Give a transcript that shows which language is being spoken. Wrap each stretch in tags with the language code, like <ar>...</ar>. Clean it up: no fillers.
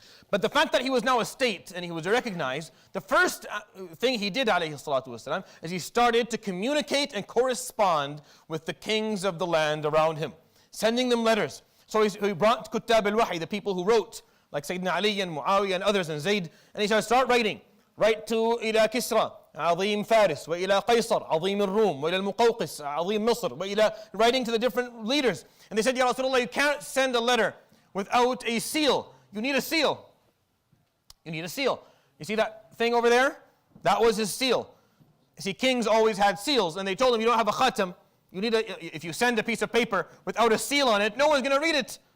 <en>But the fact that he was now a state and he was recognized, the first thing he did, alayhi salatu wasalam, is he started to communicate and correspond with the kings of the land around him, sending them letters. So he brought Kuttab al-Wahi, the people who wrote, like Sayyidina Ali and Muawiyah and others, and Zayd, and he said, start writing. Write to</en> <ar>ila Kisra, عظيم فارس, وإلى قيصر, عظيم الروم, وإلى المقوقس, عظيم مصر, وإلى,</ar> <en>writing to the different leaders. And they said, Ya Rasulullah, you can't send a letter without a seal. You need a seal. You need a seal. You see that thing over there? That was his seal. You see, kings always had seals, and they told him, you don't have a khatam. You need if you send a piece of paper without a seal on it, no one's going to read it.</en>